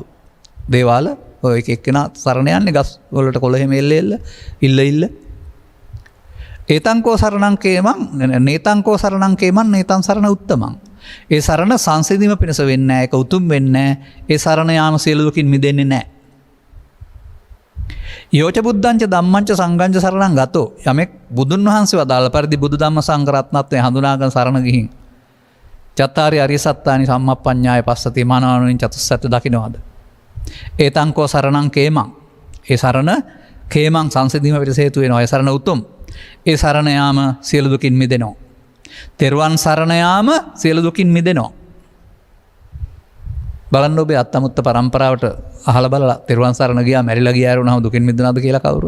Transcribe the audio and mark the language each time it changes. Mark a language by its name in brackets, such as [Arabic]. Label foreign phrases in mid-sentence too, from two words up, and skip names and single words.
[Sinhala] දේවාල ඔය එක එක්කෙනා සරණ යන්නේ ගස් වලට කොළ හැම ඉල්ල [Pali] ඒතංකෝ සරණං කේමං නේතංකෝ සරණං කේමං නේතං සරණ උත්තමං. [Sinhala] ඒ සරණ සංසිඳීම පිණිස වෙන්නේ නැහැ. ඒක උතුම් වෙන්නේ නැහැ. ඒ සරණ යාම සියලු දුකින් මිදෙන්නේ නැහැ. [Pali] යෝච බුද්ධංච ධම්මංච සංඝංච සරණං ගතෝ. [Sinhala] යමෙක් බුදුන් වහන්සේ වදාළ පරිදි බුදු ධම්ම සංඝ රත්නත්වයේ හඳුනාගෙන සරණ ගිහින් [Pali] චත්තාරි අරිය සත්තානි සම්මප්පඤ්ඤාය පස්සති [Sinhala] මානවනුන් චතුස්සත්‍ය දකින්නවාද. [Pali] ඒතංකෝ සරණං කේමං. [Sinhala] ඒ සරණ කේමං සංසිඳීම පිණිස හේතු වෙනවා. ඒ සරණ උතුම්. ඒ සරණ යාම සියලු දුකින් මිදෙනවා. තෙරුවන් සරණ යාම සියලු දුකින් මිදෙනවා. බලන්න ඔබේ අත්තමුත්ත පරම්පරාවට අහලා බලලා තෙරුවන් සරණ ගියා මැරිලා ගියා වුණාම දුකින් මිදුණාද කියලා කවුරුත්.